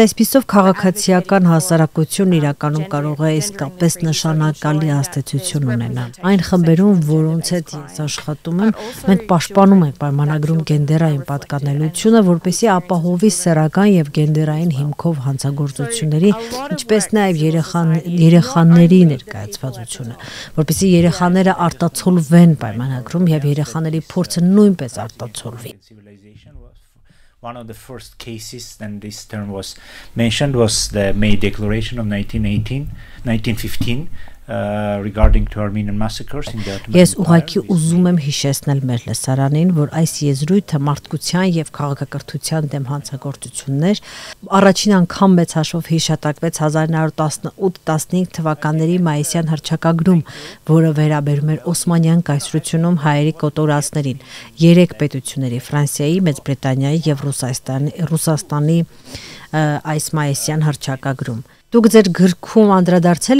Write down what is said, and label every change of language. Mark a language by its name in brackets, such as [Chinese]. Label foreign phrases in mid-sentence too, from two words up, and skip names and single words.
[Armenian] այսպիսով քաղաքացիական հասարակություն իրականում կարող է իսկապես նշանակալի ազդեցություն ունենալ։ Այն խմբերում, որոնց հետ ես աշխատում եմ, մենք պաշտպանում ենք պայմանագրում գենդերային պատկանելիությունը, որպեսզի ապահովի սեռական եւ գենդերային հիմքով հանցագործությունների, ինչպես նաեւ երեխաների ներկայացվածությունը, որպեսզի երեխաները արտացոլվեն պայմանագրում եւ երեխաների փորձը նույնպես արտացոլվի։ [English] One of the first cases, and this term was mentioned, was the May Declaration of 1915 regarding to Armenian massacres in the Ottoman Empire. [Armenian] Ես ուղղակի ուզում եմ հիշեցնել մեր լսարանին, որ այս եզրույթը մարդկության եւ քաղաքակրթության դեմ հանցագործություններ առաջին անգամ մեծ հաշվով հիշատակվեց 1918-15 թվականների մայիսյան հռչակագրում, որը վերաբերում էր Օսմանյան կայսրությունում հայերի կոտորածներին, 3 պետությունների՝ Ֆրանսիայի, Մեծ Բրիտանիայի եւ Ռուսաստանի այս մայիսյան հռչակագրում։ Դուք ձեր գրքում անդրադարձել